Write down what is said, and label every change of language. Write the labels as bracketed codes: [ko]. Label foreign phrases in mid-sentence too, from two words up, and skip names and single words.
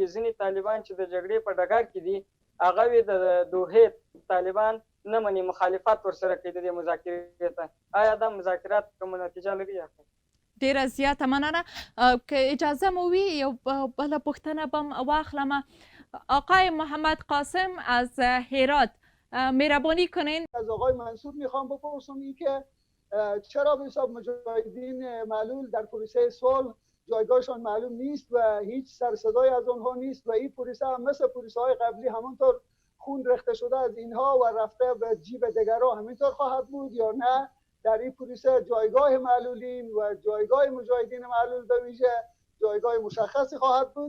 [ps] ځینې طالبان چې د جګړې په ډګر کې دي هغه د دوحې طالبان نه مني، مخالفت ورسره کوي د دې مذاکرې ته. آیا دا مذاکرات کومه نتیجه لري؟ ډیره زیاته مننه. که اجازه مو وي یو بله پوښتنه به واخلم. [fa] آقای محمد قاسم از هرات مهربانی کنین. از آقای منصور میخوام بپرسم این که چرا به حساب مجاهدین معلول در پروسه صلح جایگاهشان معلوم نیست و هیچ سر صدای از آنها نیست و این پروسه هم مثل پروسه های قبلی همانطور خون ریخته شده از اینها و رفته به جیب دیگران همینطور خواهد بود یا نه در این پروسه جایگاه معلولین و جایگاه مجاهدین معلول به ویژه جایگاه مشخصی خواهد بود؟